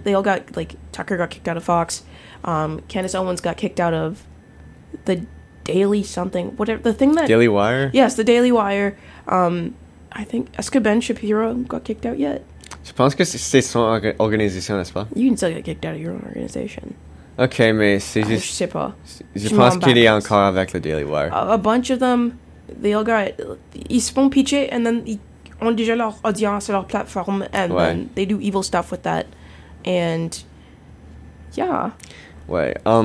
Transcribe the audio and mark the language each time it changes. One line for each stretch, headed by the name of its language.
English: They all got, like, Tucker got kicked out of Fox, Candace Owens got kicked out of the Daily something, whatever, the thing that... Daily Wire? Yes, the Daily Wire. I think Escoben Shapiro got kicked out yet.
French: Je pense que c'est son organisation, n'est-ce pas?
English: You can still get kicked out of your own organisation.
French: Okay, mais c'est juste... Je sais pas. Je pense qu'il est encore avec le Daily Wire.
English: A bunch of them, they all got...
French: Ils se font pitcher,
English: and then
French: ils ont déjà leur audience, leur plateforme,
English: and then they do evil stuff with that. And... Yeah.
French: Ouais.